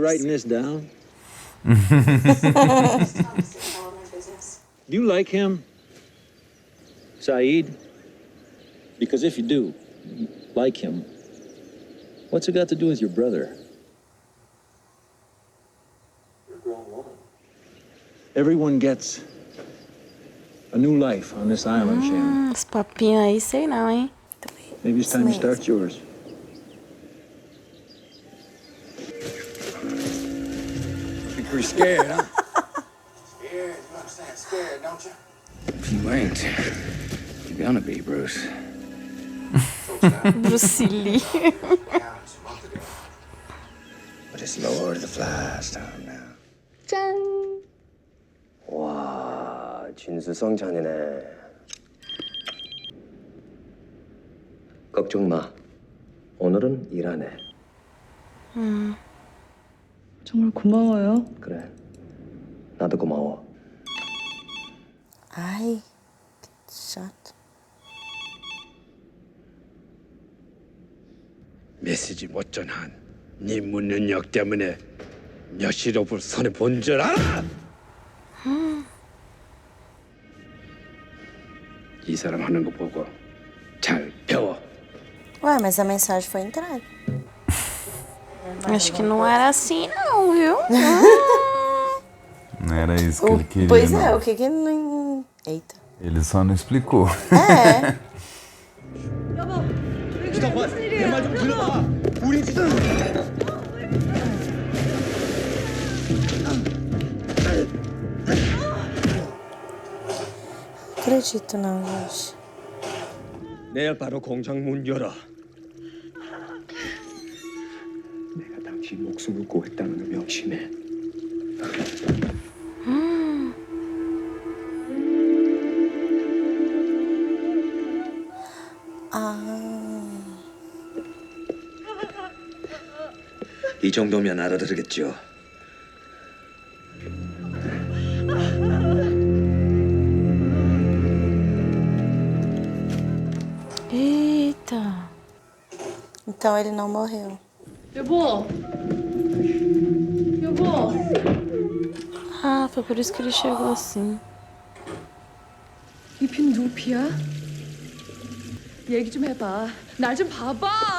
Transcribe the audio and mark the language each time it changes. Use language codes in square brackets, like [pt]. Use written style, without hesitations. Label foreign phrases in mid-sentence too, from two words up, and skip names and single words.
[en] writing this down? Do you like him, Saeed? Because if you do, like him, what's it got to do with your brother? You're a grown woman. Everyone gets a new life on this island, Shannon. [pt] Esse papinho aí, sei não, hein? [en] Maybe it's time to start yours. You're pretty scared, huh? Scared? You understand scared, don't you? If you ain't, you're gonna be, Bruce. Bruce Lee. But it's Lord of the Flies time now. [ko] 짠! 와, 진수성찬이네. 걱정 마. 오늘은 일 안 해. 정말 고마워요. 그래. 나도 고마워. [pt] Ai, que chato. [ko] 메시지 못 전한 네 문능력 때문에 몇십억을 손에 본 줄 알아? 이 사람 하는 거 보고 잘 배워. [pt] Ué, mas a mensagem foi entregue. Acho que não era assim, não, viu? Não era isso que ele queria. Pois não. é, o que que não... Eita. Ele só não explicou. É. [ko] 기다봐, 내 말 좀 들어봐. 우리 지금 [pt] Acredito não, gente. [ko] 내일 바로 공장 문 열어. 내가 당신 목숨을 구했다는 걸 명심해. 이 정도면 알아들으겠죠. [pt] Eita. Então ele não morreu. [ko] 여보. 여보. [pt] Ah, foi por isso que ele chegou assim. [ko] 이 피는 누구 피야? 얘기 좀 해봐. 날 좀 봐봐.